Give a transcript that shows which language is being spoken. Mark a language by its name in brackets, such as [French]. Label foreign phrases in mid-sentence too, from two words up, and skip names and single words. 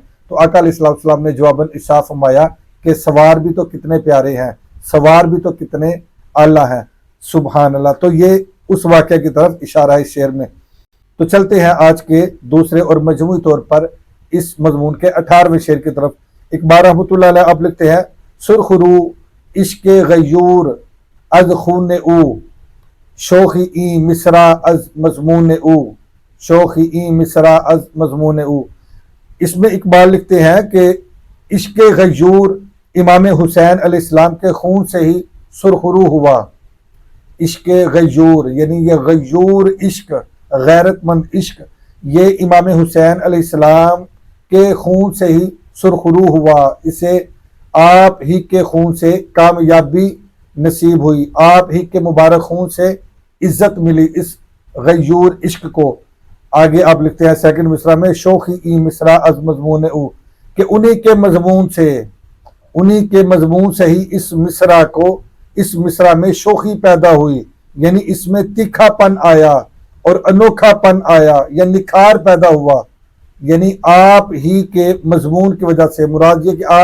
[Urdu] تو آقا علیہ السلام نے جواباً ارشاد فرمایا کہ سوار بھی تو کتنے پیارے ہیں، سوار بھی تو کتنے اعلیٰ ہیں، سبحان اللہ۔ تو یہ اس واقعہ کی طرف اشارہ ہے اس شعر میں۔ تو چلتے ہیں آج کے دوسرے اور مجموعی طور پر اس مضمون کے 18ویں شعر کی طرف۔ اقبال رحمۃ اللہ علیہ آپ لکھتے ہیں، [Persian] سرخ رو عشق غیور از خون او شوخی این مصرع از مضمون او، شوخی این مصرع از مضمون او۔ [Urdu] اس میں اقبال لکھتے ہیں کہ عشق غیور امام حسین علیہ السلام کے خون سے ہی سرخ رو ہوا۔ عشق غیور یعنی یہ غیور عشق، غیرت مند عشق، یہ امام حسین علیہ السلام کے خون سے ہی سرخ رو ہوا، اسے آپ ہی کے خون سے کامیابی نصیب ہوئی، آپ ہی کے مبارک خون سے عزت ملی اس غیور عشق کو۔ آگے آپ لکھتے ہیں 2nd مصرع میں، [Persian] شوخی ای مصرع از مضمون او، [Urdu] کہ انہی کے مضمون سے ہی اس مصرع میں شوخی پیدا ہوئی، یعنی اس میں تیکھا پن آیا اور انوکھا پن آیا یا نکھار پیدا ہوا، یعنی آپ ہی کے مضمون کی وجہ سے، مراد یہ کہ آپ